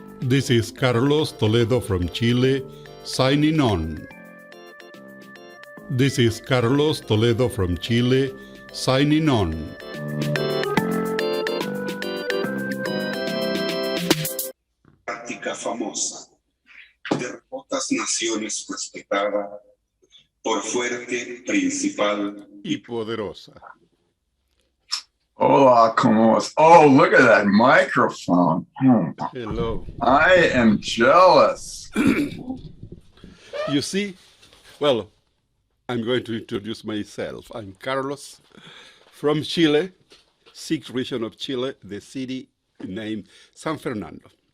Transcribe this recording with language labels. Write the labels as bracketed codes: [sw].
[en] This is Carlos Toledo from Chile, signing on. This is Carlos Toledo from Chile, signing on. [es] Práctica famosa, de remotas naciones respetada, por fuerte, principal y poderosa. Hola, ¿cómo es? [en] Oh, look at that microphone. Hello. I am jealous. You see, well, I'm going to introduce myself. I'm Carlos from Chile, 6th region of Chile, the city named San Fernando.